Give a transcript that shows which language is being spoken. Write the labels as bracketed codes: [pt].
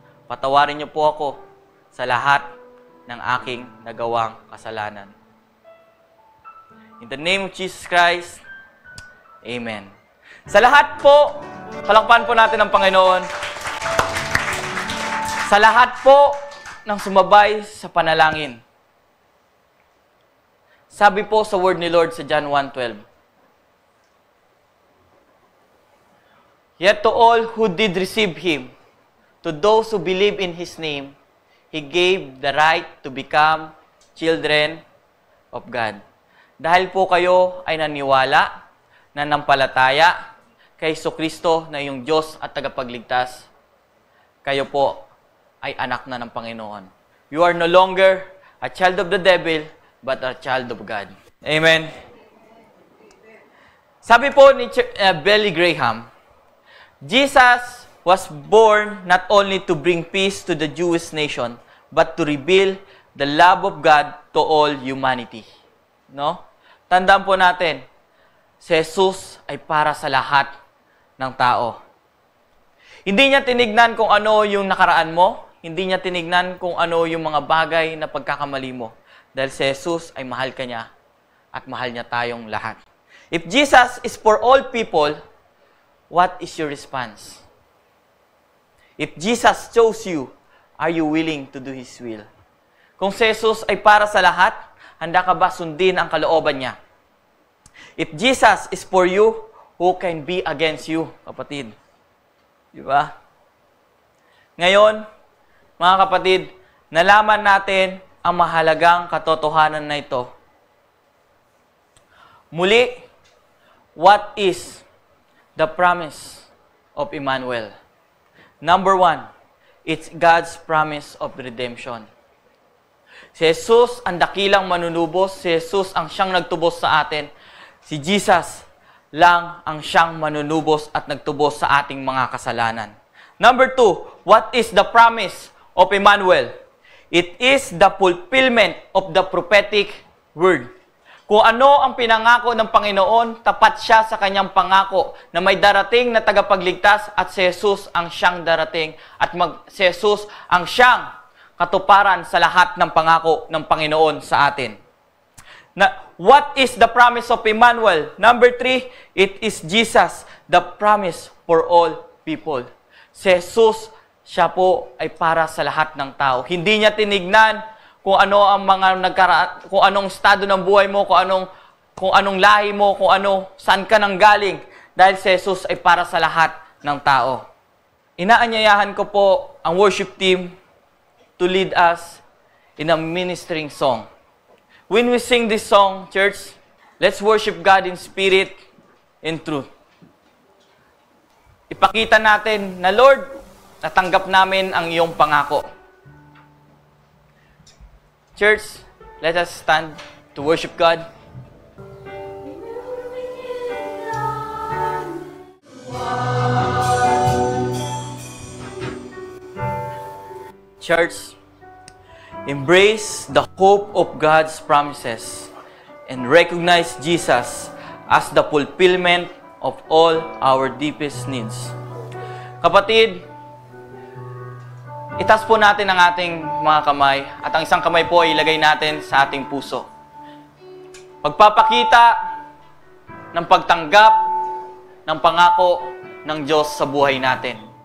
[tl] Patawarin niyo po ako sa lahat ng aking nagawang kasalanan. [en] In the name of Jesus Christ, Amen. [tl] Sa lahat po, palakpan po natin ang Panginoon. Sa lahat po ng sumabay sa panalangin. Sabi po sa word ni Lord sa [en] John 1:12, Yet to all who did receive Him, to those who believe in His name, He gave the right to become children of God. [tl] Dahil po kayo ay naniwala, nanampalataya kay Jesucristo na iyong Diyos at tagapagligtas, kayo po ay anak na ng Panginoon. [en] You are no longer a child of the devil, but a child of God. Amen. Sabi po ni Billy Graham, Jesus was born not only to bring peace to the Jewish nation, but to reveal the love of God to all humanity. No? [tl] Tandaan po natin, si Jesus ay para sa lahat ng tao. Hindi niya tinignan kung ano yung nakaraan mo, hindi niya tinignan kung ano yung mga bagay na pagkakamali mo. Dahil si Jesus ay mahal ka niya at mahal niya tayong lahat. [en] If Jesus is for all people, what is your response? If Jesus chose you, are you willing to do His will? [tl] Kung si Jesus ay para sa lahat, handa ka ba sundin ang kalooban niya? [en] If Jesus is for you, who can be against you, kapatid? [tl] Di ba? Ngayon, mga kapatid, nalaman natin ang mahalagang katotohanan na ito. [en] Muli, what is the promise of Emmanuel? Number 1, it's God's promise of redemption. [tl] Si Jesus ang dakilang manunubos, si Jesus ang siyang nagtubos sa atin, si Jesus lang ang siyang manunubos at nagtubos sa ating mga kasalanan. [en] Number 2, what is the promise of Emmanuel? It is the fulfillment of the prophetic word. [tl] Kung ano ang pinangako ng Panginoon, tapat siya sa kanyang pangako na may darating na tagapagligtas at si Jesus ang siyang darating at si Jesus ang siyang katuparan sa lahat ng pangako ng Panginoon sa atin. [en] What is the promise of Emmanuel? Number 3, it is Jesus, the promise for all people. [tl] Si Jesus, siya po ay para sa lahat ng tao. Hindi niya tinignan kung ano ang mga kung anong estado ng buhay mo, kung anong lahi mo, saan ka nang galing. Dahil si Jesus ay para sa lahat ng tao. Inaanyayahan ko po ang [en] worship team to lead us in a ministering song. When we sing this song, church, let's worship God in spirit and truth. [tl] Ipakita natin na, Lord, natanggap namin ang iyong pangako. [en] Church, let us stand to worship God. Church, embrace the hope of God's promises and recognize Jesus as the fulfillment of all our deepest needs. [tl] Kapatid, itaas po natin ang ating mga kamay at ang isang kamay po ay ilagay natin sa ating puso. Pagpapakita ng pagtanggap ng pangako ng Diyos sa buhay natin.